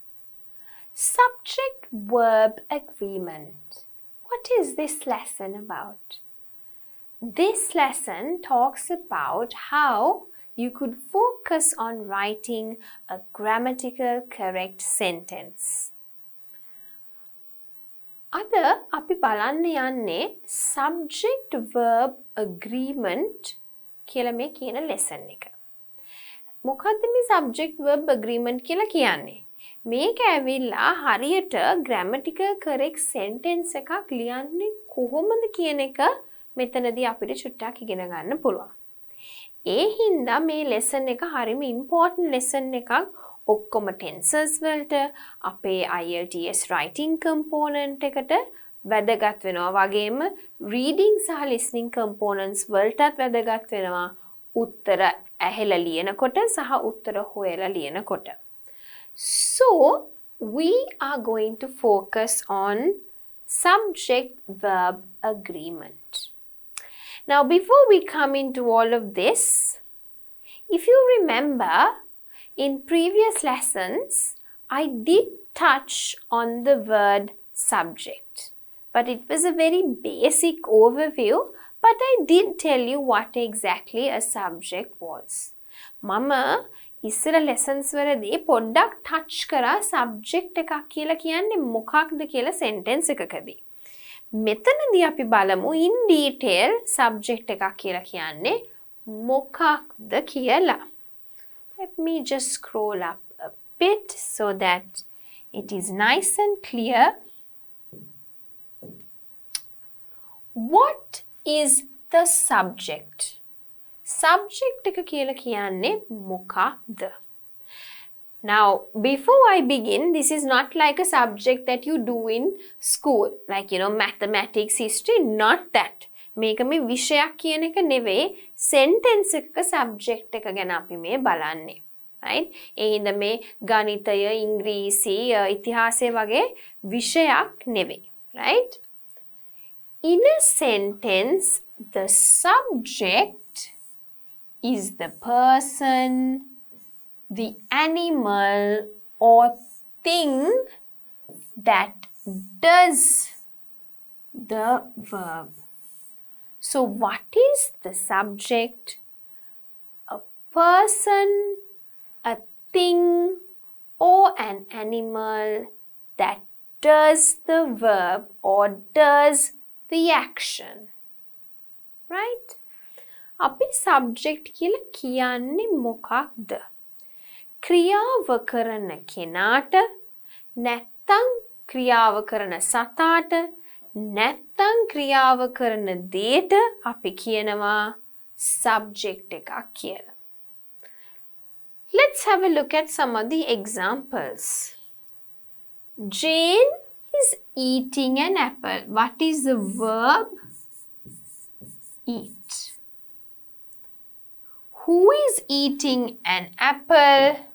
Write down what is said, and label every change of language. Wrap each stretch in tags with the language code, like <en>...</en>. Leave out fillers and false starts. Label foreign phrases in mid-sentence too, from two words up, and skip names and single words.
<en>Subject-verb agreement. What is this lesson about? This lesson talks about how you could focus on writing a grammatical correct sentence.</en> <si>අද අපි බලන්න යන්නේ</si> <en>subject-verb agreement</en> <si>කියලා මේ කියන lesson එක. මොකද්ද මේ</si> <en>subject-verb agreement</en> <si>කියලා කියන්නේ? මේක ඇවිල්ලා හරියට</si> <en>grammatical correct sentence</en> <si>එකක් ලියන්නේ කොහොමද කියන එක මෙතනදී අපිට චුට්ටක් ඉගෙන ගන්න පුළුවන්. ඒ හින්දා මේ lesson එක හරිම</si> <en>important lesson</en> <si>එකක්. ඔක්කොම tenses වලට අපේ</si> <en>IELTS writing component</en> <si>එකට වැදගත් වෙනවා. වගේම reading සහ</si> <en>listening components</en> <si>වලටත් වැදගත් වෙනවා. උත්තර ඇහෙලා ලියනකොට සහ උත්තර හොයලා ලියනකොට.</si> <en>So, we are going to focus on subject-verb agreement. Now, before we come into all of this, if you remember, in previous lessons, I did touch on the word subject, but it was a very basic overview, but I did tell you what exactly a subject was.</en> <si>Mama, ඉස්සර lessons වලදී පොඩ්ඩක් touch කරා subject එකක් කියලා කියන්නේ මොකක්ද කියලා sentence එකකදී. මෙතනදී අපි බලමු</si> <en>in detail subject</en> <si>එකක් කියලා කියන්නේ මොකක්ද කියලා.</si> <en>Let me just scroll up a bit so that it is nice and clear. What is the subject?</en> <si>Subject එක කියලා කියන්නේ මොකක්ද?</si> <en>Now, before I begin, this is not like a subject that you do in school, like, mathematics, history, not that.</en> <si>මේක මේ විෂයක් කියන එක නෙවෙයි, sentence එකක subject එක ගැන අපි මේ බලන්නේ. Right? ඒ හින්දා මේ ගණිතය, ඉංග්‍රීසි, ඉතිහාසය වගේ විෂයක් නෙවෙයි. Right?</si> <en>In a sentence, the subject is the person, the animal or thing that does the verb. So what is the subject? A person, a thing or an animal that does the verb or does the action. Right?</en> <si>අපි subject කියලා කියන්නේ මොකක්ද? ක්‍රියාව කරන කෙනාට නැත්තම් ක්‍රියාව කරන සතාට නැත්තම් ක්‍රියාව කරන දේට අපි කියනවා subject එකක් කියලා.</si> <en>Let's have a look at some of the examples. Jane is eating an apple. What is the verb? Eat. Who is eating an apple?</en>